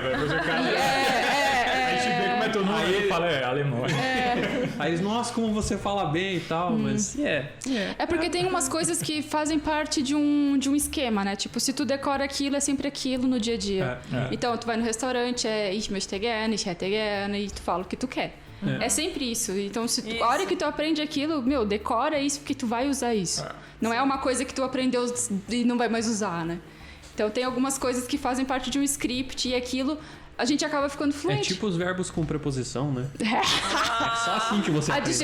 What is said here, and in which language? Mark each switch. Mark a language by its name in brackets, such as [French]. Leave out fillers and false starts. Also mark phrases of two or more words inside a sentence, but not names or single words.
[Portuguese] Vai fazer o cara. A gente vê como é teu nome e fala, alemão. Aí eles, nossa, como você fala bem e tal, mas É porque tem umas coisas que fazem parte de um esquema, né? Tipo, se tu decora aquilo, é sempre aquilo no dia a dia. Então, tu vai no restaurante, [German] ich möchte gerne, ich hätte gerne, [Portuguese] e tu fala o que tu quer. É sempre isso. Então, a hora que tu aprende aquilo, decora isso porque tu vai usar isso. Não é uma coisa que tu aprendeu e não vai mais usar, né? Então, tem algumas coisas que fazem parte de um script e aquilo... A gente acaba ficando É fluente. tipo os verbos com preposição, né? É só assim que você aprende.